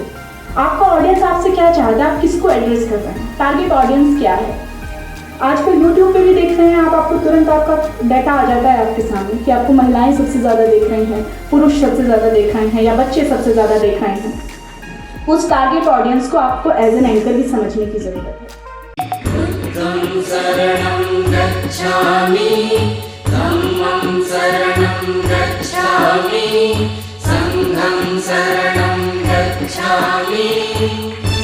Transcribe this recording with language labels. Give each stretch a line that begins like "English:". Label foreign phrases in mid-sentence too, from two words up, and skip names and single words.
Hindi: आपका ऑडियंस आपसे क्या चाहता है, आप किसको एड्रेस कर रहे हैं,
English: target audience
Hindi: क्या है। आजकल यूट्यूब पे भी देख रहे हैं आप, आपको तुरंत आपका डाटा आ जाता है आपके सामने कि आपको महिलाएं सबसे ज़्यादा देख रही हैं, पुरुष सबसे ज़्यादा देख रहे हैं या बच्चे सबसे ज़्यादा देख रहे हैं। उस
English: target audience
Hindi: को आपको
English: as an anchor
Hindi: भी समझने की ज़रूरत है।
Pali: बुद्धं शरणं गच्छामि, धम्मं शरणं गच्छामि, संघं शरणं गच्छामि।